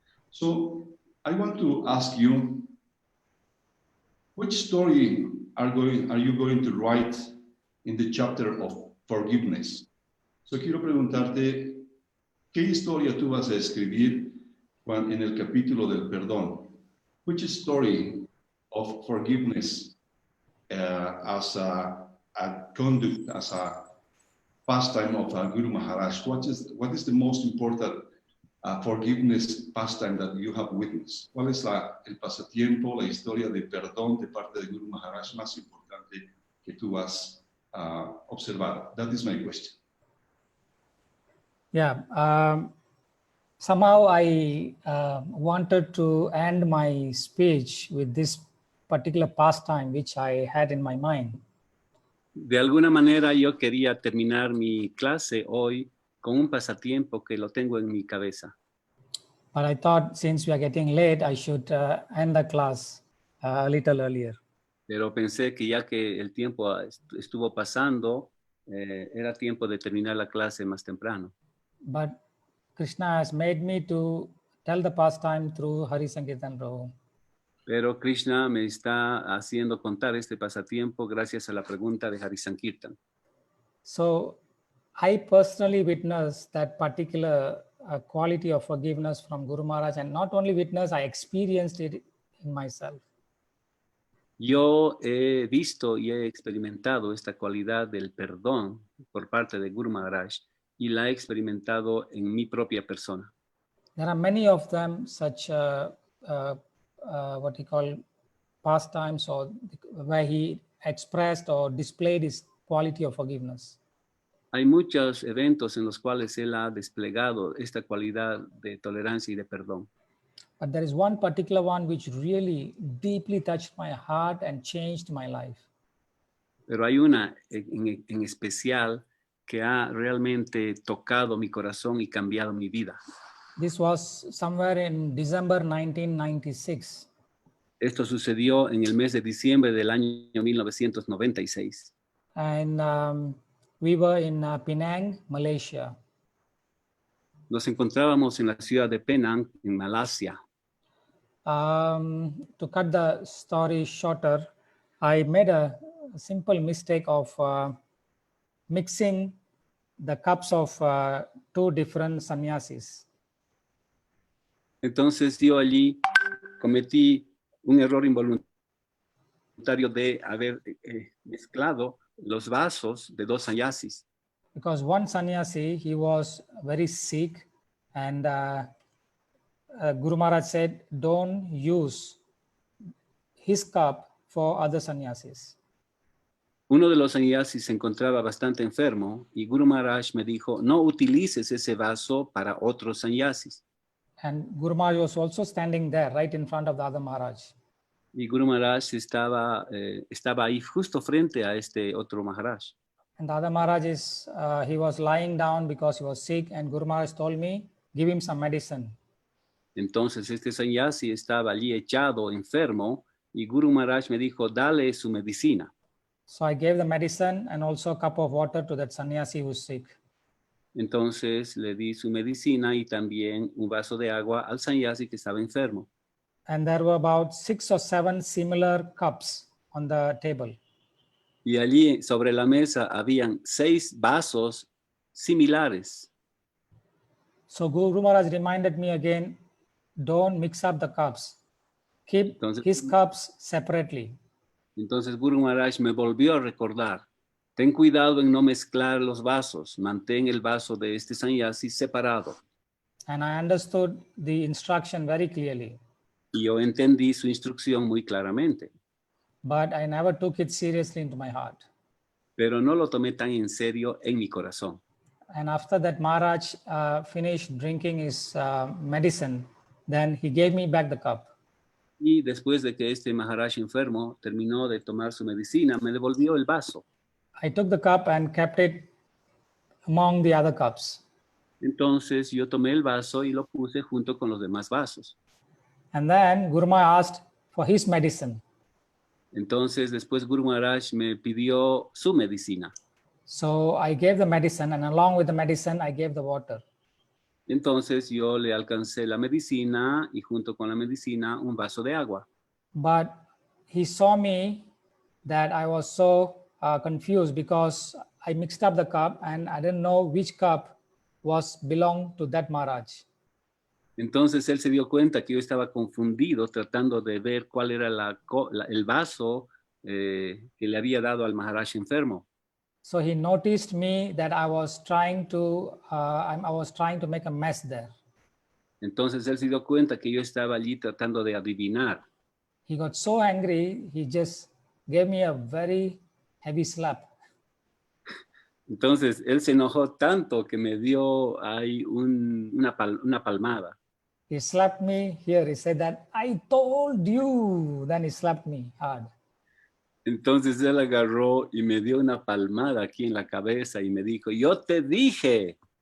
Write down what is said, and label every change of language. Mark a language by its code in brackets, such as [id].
[en] So I want to ask you, which story are you going to write in the chapter of forgiveness? [es] So quiero preguntarte, ¿qué historia tú vas a escribir en el capítulo del perdón? [en] Which story of forgiveness as a conduct, as a pastime of Guru Maharaj? What is the most important forgiveness pastime that you have witnessed? [es] ¿Cuál es el pasatiempo, la historia de perdón de parte de Guru Maharaj más importante que tú has observado? [en] That is my question. Yeah, somehow I wanted to end my speech with this particular pastime which I had in my mind. [es] De alguna manera yo quería terminar mi clase hoy con un pasatiempo que lo tengo en mi cabeza. [en] But I thought since we are getting late, I should end the class a little earlier. [es] Pero pensé que ya que el tiempo estuvo pasando, era tiempo de terminar la clase más temprano. [en] But Krishna has made me to tell the pastime through Hari Sankirtan Prabhu. [es] Pero Krishna me está haciendo contar este pasatiempo gracias a la pregunta de Hari Sankirtan. [en] So I personally witnessed that particular quality of forgiveness from Guru Maharaj, and not only witnessed, I experienced it in myself. [es] Yo he visto y he experimentado esta cualidad del perdón por parte de Guru Maharaj y la he experimentado en mi propia persona. [en] There are many of them, such what he call pastimes, or where he expressed or displayed his quality of forgiveness. [es] Hay muchos eventos en los cuales él ha desplegado esta cualidad de tolerancia y de perdón. [en] But there is one particular one which really deeply touched my heart and changed my life. [es] Pero hay una en especial que ha realmente tocado mi corazón y cambiado mi vida. [en] This was somewhere in December 1996. [es] Esto sucedió en el mes de diciembre del año 1996. [en] And we were in Penang, Malaysia. [es] Nos encontrábamos en la ciudad de Penang, en Malasia. [en] To cut the story shorter, I made a simple mistake of mixing the cups of two different sannyasis. [es] Entonces yo allí cometí un error involuntario de haber mezclado los vasos de dos sannyasis. [en] Because one sannyasi, he was very sick, and Guru Maharaj said, don't use his cup for other sannyasis. [es] Uno de los sannyasis se encontraba bastante enfermo y Guru Maharaj me dijo, no utilices ese vaso para otros sannyasis. [en] And Guru Maharaj was also standing there right in front of the other Maharaj. [es] Y Guru Maharaj estaba ahí justo frente a este otro Maharaj. [en] And the other Maharaj he was lying down because he was sick, and Guru Maharaj told me, give him some medicine. [es] Entonces este sannyasi estaba allí echado, enfermo, y Guru Maharaj me dijo, dale su medicina. [en] So I gave the medicine and also a cup of water to that sannyasi who was sick. [es] Entonces le di su medicina y también un vaso de agua al sannyasi que estaba enfermo. [en] And there were about 6 or 7 similar cups on the table. [es] Y allí sobre la mesa habían 6 vasos similares. [en] So Guru Maharaj reminded me again, don't mix up the cups. Keep his cups separately. [es] Entonces Guru Maharaj me volvió a recordar, ten cuidado en no mezclar los vasos, mantén el vaso de este sannyasi separado. [en] And I understood the instruction very clearly. [es] Y yo entendí su instrucción muy claramente. [en] But I never took it seriously into my heart. [es] Pero no lo tomé tan en serio en mi corazón. [en] And after that Maharaj finished drinking his medicine, then he gave me back the cup. [es] Y después de que este Maharaj enfermo terminó de tomar su medicina, me devolvió el vaso. [en] I took the cup and kept it among the other cups. [es] Entonces yo tomé el vaso y lo puse junto con los demás vasos. [en] And then Guru Maharaj asked for his medicine. [es] Entonces después Guru Maharaj me pidió su medicina. [en] So I gave the medicine, and along with the medicine, I gave the water. [es] Entonces yo le alcancé la medicina y junto con la medicina un vaso de agua. [en] But he saw me that I was so confused because I mixed up the cup and I didn't know which cup was belonged to that Maharaj. [es] Entonces él se dio cuenta que yo estaba confundido tratando de ver cuál era el vaso que le había dado al Maharaj enfermo. [en] So he noticed me that I was trying to make a mess there. [es] Entonces él se dio cuenta que yo estaba allí tratando de adivinar. [en] He got so angry, he just gave me a very heavy slap. [es] Entonces él se enojó tanto que me dio ahí una palmada. [en] He slapped me here. He said that, I told you. Then he slapped me hard. [es] Entonces él agarró y me dio una palmada aquí en la cabeza y me dijo, yo te dije.